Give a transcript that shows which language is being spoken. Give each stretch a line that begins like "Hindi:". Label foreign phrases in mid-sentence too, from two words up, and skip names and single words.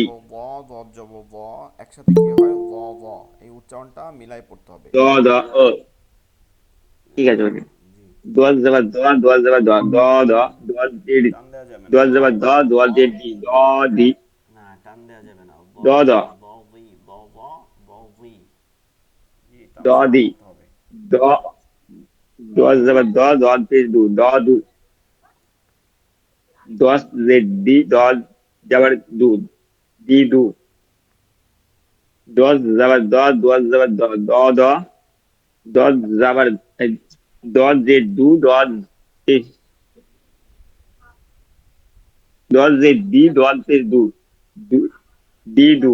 Bangla: দর জব ব, একসাথে কি হয় ব। এই উচ্চারণটা মিলাই পড়তে হবে। দ দ ও ঠিক আছে ওকে। জি। দল যাবার দল যাবার দ দল জের টান দেওয়া যাবে না। দল যাবার ব, দল জের দি দি না টান দেওয়া যাবে না। ব দ দ জব ব উই ব ব ব উই। জি, টান ছাড়া দি পড়তে হবে। দ দল যাবার দল পেশ দু দু 10 দল যাবার দু দু 10 যাবার দল যাবার দল জেড দু দল জেড দল পেশ দু দু